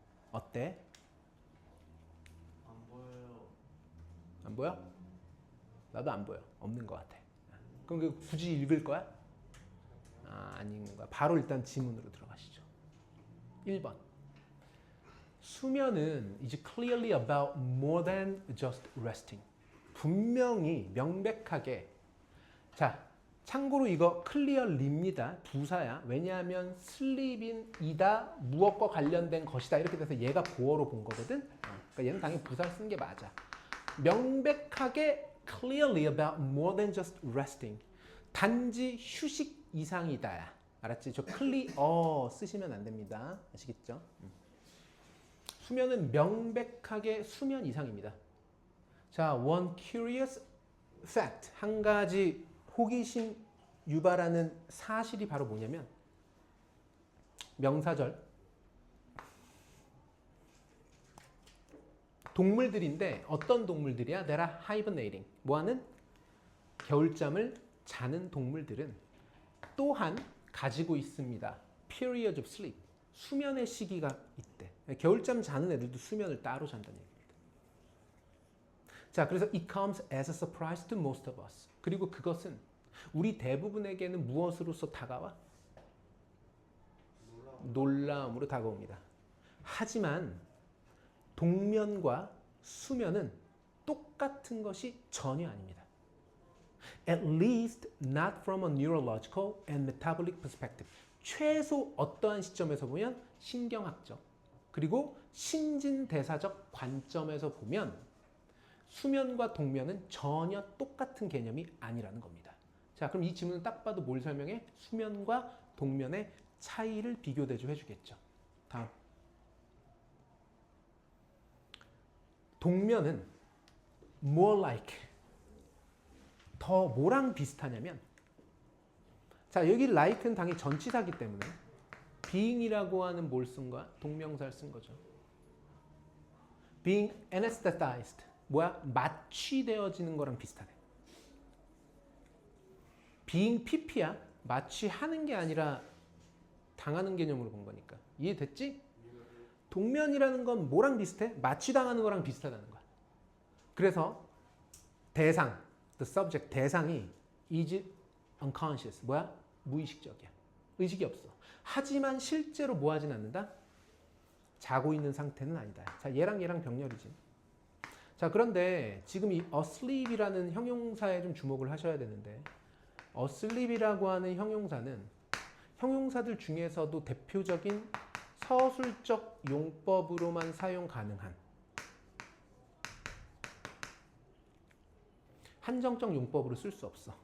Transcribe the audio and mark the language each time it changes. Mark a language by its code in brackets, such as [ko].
[ko] 어때? 안 보여요. 안 보여? 나도 안 보여. 없는 것 같아. 그럼 그 굳이 읽을 거야? 안 읽는 거야. 바로 일단 지문으로 들어가시죠. 1번. 수면은 [en] is clearly about more than just resting. [ko] 분명히 명백하게. 자, 참고로 이거 clearly입니다. 부사야. 왜냐하면 sleep인이다 무엇과 관련된 것이다 이렇게 돼서 얘가 보어로 본 거거든. 그러니까 얘는 당연히 부사를 쓴 게 맞아. 명백하게 [en] clearly about more than just resting. [ko] 단지 휴식 이상이다. 알았지? 저 clear 쓰시면 안 됩니다. 아시겠죠? 수면은 명백하게 수면 이상입니다. [en] 자, one curious fact. [ko] 한 가지 호기심 유발하는 사실이 바로 뭐냐면 명사절 동물들인데 어떤 동물들이야? [en] That are hibernating. [ko] 뭐하는? 겨울잠을 자는 동물들은 또한 가지고 있습니다. [en] Period of sleep. [ko] 수면의 시기가 있대. 겨울잠 자는 애들도 수면을 따로 잔다는 얘기입니다. 자, 그래서 [en] it comes as a surprise to most of us. [ko] 그리고 그것은 우리 대부분에게는 무엇으로서 다가와? 놀라움으로 다가옵니다. 하지만 동면과 수면은 똑같은 것이 전혀 아닙니다. [en] At least not from a neurological and metabolic perspective. [ko] 최소 어떠한 시점에서 보면 신경학적 그리고 신진대사적 관점에서 보면 수면과 동면은 전혀 똑같은 개념이 아니라는 겁니다. 자, 그럼 이 지문은 딱 봐도 뭘 설명해? 수면과 동면의 차이를 비교대조 해주겠죠. 다음. 동면은 [en] more like [ko] 더 뭐랑 비슷하냐면 자, 여기 like는 당연히 전치사기 때문에 being이라고 하는 뭘 쓴 거야? 동명사를 쓴 거죠. [en] being anesthetized [ko] 뭐야? 마취되어지는 거랑 비슷하네. [en] being pp야. [ko] 마취하는 게 아니라 당하는 개념으로 본 거니까. 이해됐지? 동면이라는 건 뭐랑 비슷해? 마취당하는 거랑 비슷하다는 거야. 그래서 대상, [en] the subject, [ko] 대상이 [en] is unconscious. [ko] 뭐야? 무의식적이야. 의식이 없어. 하지만 실제로 뭐 하진 않는다? 자고 있는 상태는 아니다. 자, 얘랑 병렬이지. 자, 그런데 지금 이 asleep이라는 형용사에 좀 주목을 하셔야 되는데 asleep이라고 하는 형용사는 형용사들 중에서도 대표적인 서술적 용법으로만 사용 가능한 한정적 용법으로 쓸 수 없어.